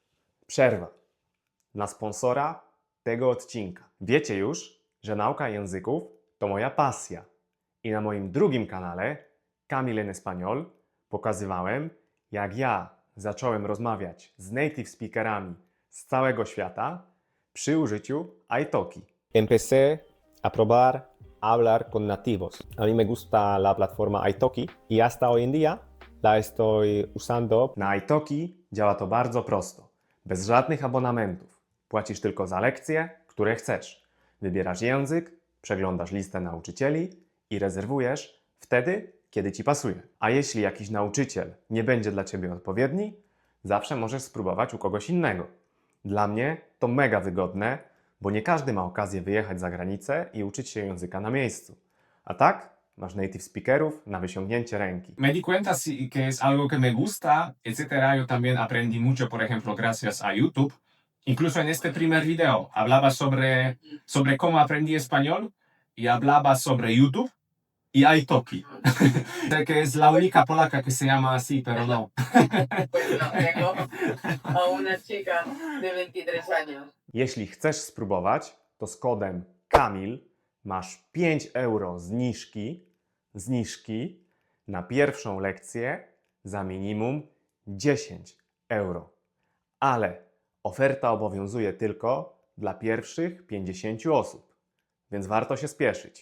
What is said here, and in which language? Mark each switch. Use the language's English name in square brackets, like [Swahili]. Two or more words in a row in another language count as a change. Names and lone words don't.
[Polish] Dla sponsora tego odcinka. Wiecie już, że nauka języków to moja pasja. I na moim drugim kanale, Kamil en Español, pokazywałem, jak ja zacząłem rozmawiać z [English] native speakerami [Polish] z całego świata przy użyciu italki. [Spanish] Empecé a probar hablar con nativos. A mí me gusta la plataforma Italki y hasta hoy en día la estoy usando. [Polish] Na Italki działa to bardzo prosto. Bez żadnych abonamentów. Płacisz tylko za lekcje, które chcesz. Wybierasz język, przeglądasz listę nauczycieli i rezerwujesz wtedy, kiedy Ci pasuje. A jeśli jakiś nauczyciel nie będzie dla Ciebie odpowiedni, zawsze możesz spróbować u kogoś innego. Dla mnie to mega wygodne, bo nie każdy ma okazję wyjechać za granicę i uczyć się języka na miejscu. A tak masz [English] native speakerów [Polish] na wyciągnięcie ręki. [Spanish] Me di cuenta que es algo que me gusta, etcétera. Yo también aprendí mucho, por ejemplo, gracias a YouTube. Incluso en este primer video hablaba sobre cómo aprendí español y hablaba sobre YouTube y Italki. Sé que es la única polaca que se llama así, pero no. Pues no, tengo a una chica de 23 años. [Polish] Jeśli chcesz spróbować, to z kodem KAMIL masz 5 euro zniżki na pierwszą lekcję za minimum 10 euro. Ale oferta obowiązuje tylko dla pierwszych 50 osób, więc warto się spieszyć.